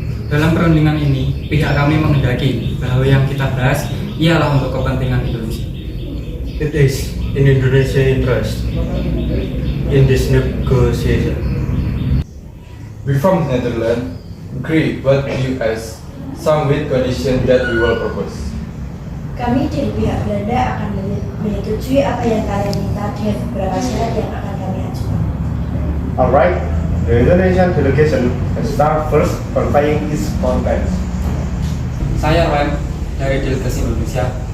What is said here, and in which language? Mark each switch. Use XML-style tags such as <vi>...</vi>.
<id>Dalam perundingan ini, pihak kami menghendaki bahwa yang kita bahas ialah untuk kepentingan Indonesia.</id> <en>It is in Indonesia's interest in this negotiation. We from Netherlands agree with US, some with condition that we will propose.</en> <id>Kami dari pihak Belanda akan menyetujui apa yang kalian minta dengan beberapa syarat yang akan kami ajukan.</id> <en>Alright, the Indonesian delegation will start first conveying its contents.</en> <id>Saya Royan dari delegasi Indonesia.</id>